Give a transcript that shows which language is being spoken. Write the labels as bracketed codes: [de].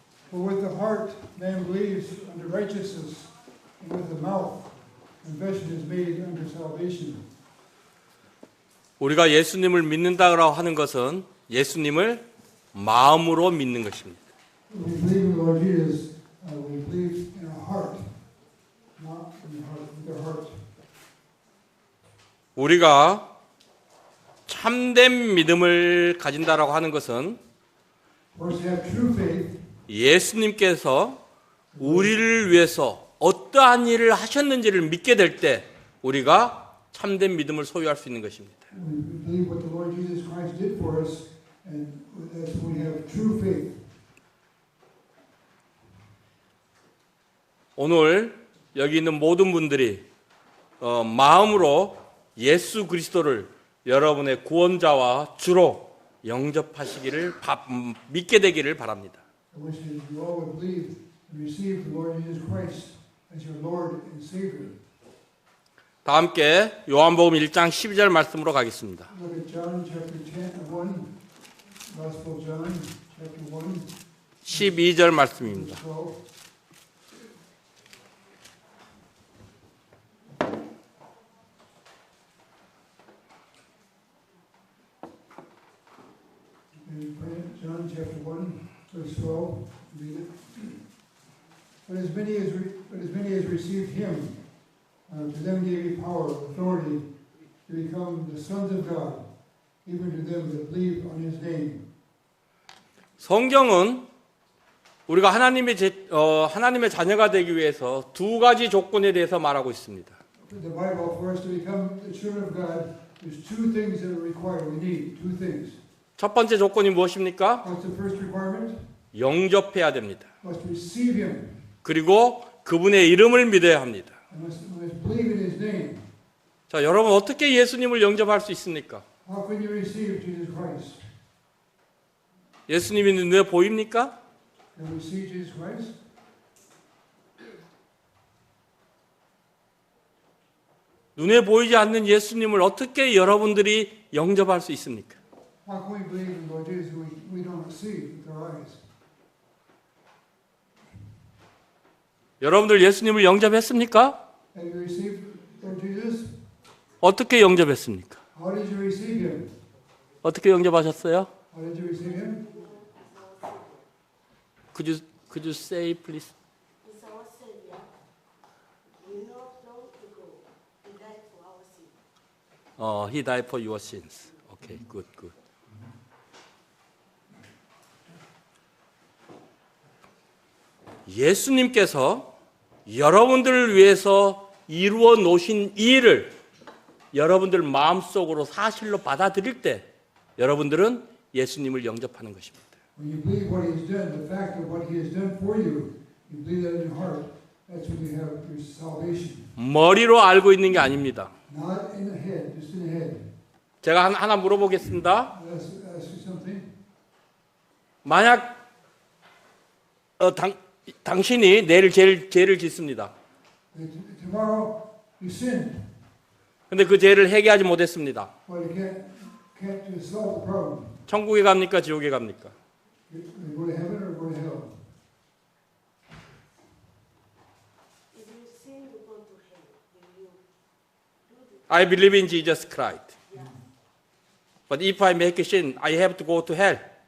[en] For with the heart man believes unto righteousness, and with the mouth confession is made unto salvation. [ko] 우리가 예수님을 믿는다고 하는 것은 예수님을 마음으로 믿는 것입니다. [en] We believe in the Lord Jesus. We believe in our heart, not in the heart, with our heart. [ko] 우리가 참된 믿음을 가진다라고 하는 것은 [en] For us to have true faith, [ko] 예수님께서 우리를 위해서 어떠한 일을 하셨는지를 믿게 될 때 우리가 참된 믿음을 소유할 수 있는 것입니다. [en] we believe what the Lord Jesus Christ did for us, and that's when we have true faith. [ko] 오늘 여기 있는 모든 분들이 마음으로 예수 그리스도를 여러분의 구원자와 주로 영접하시기를 믿게 되기를 바랍니다. [en] I wish that you all would believe and receive the Lord Jesus Christ as your Lord and Savior. [ko] 다 함께 요한복음 1장 12절 말씀으로 가겠습니다. [en] Look at John chapter 1, Gospel of John chapter 1, [ko] 12절 말씀입니다. 12. [en] John chapter 1, verse 12. Read it. But as many as received him, to them gave he power, authority, to become the sons of God, even to them that believe on his name. [ko] 성경은 우리가 하나님의 자녀가 되기 위해서 두 가지 조건에 대해서 말하고 있습니다. [en] The Bible, for us to become the children of God, there's two things that are required. We need two things. [ko] 첫 번째 조건이 무엇입니까? [en] What's the first requirement? [ko] 영접해야 됩니다. [en] Must receive him. [ko] 그리고 그분의 이름을 믿어야 합니다. [en] And must believe in his name. [ko] 자, 여러분 어떻게 예수님을 영접할 수 있습니까? [en] How can you receive Jesus Christ? [ko] 예수님이 눈에 보입니까? [en] Can we see Jesus Christ? [ko] 눈에 보이지 않는 예수님을 어떻게 여러분들이 영접할 수 있습니까? [en] How can we believe in Lord Jesus who we don't see with our eyes? [ko] 여러분들 예수님을 영접했습니까? [en] Have you received Lord Jesus? [ko] 어떻게 영접했습니까? [en] How did you receive him? [ko] 어떻게 영접하셨어요? [en] How did you receive him? Could you say please? Is our Savior. We know long ago He died for our sin. He died for your sins. Okay, good. [ko] 예수님께서 여러분들을 위해서 이루어 놓으신 이 일을 여러분들 마음속으로 사실로 받아들일 때 여러분들은 예수님을 영접하는 것입니다. [en] When you believe what He's done, the fact of what He has done for you, you believe that in your heart, that's when you have your salvation. [ko] 머리로 알고 있는 게 아닙니다. [en] Not in the head, just in the head. [ko] 제가 하나 물어보겠습니다. [en] Let's ask you something. [ko] 만약 당신이 내일 죄를 짓습니다. [en] Tomorrow you sinned, [ko] 근데 그 죄를 해결하지 못했습니다. [en] but you can't solve the problem. [ko] 천국에 갑니까? 지옥에 갑니까? [en] You go to heaven or go to hell. If you sin, you go to hell. If you do the I believe in Jesus Christ. But if I make a sin, I have to go to hell.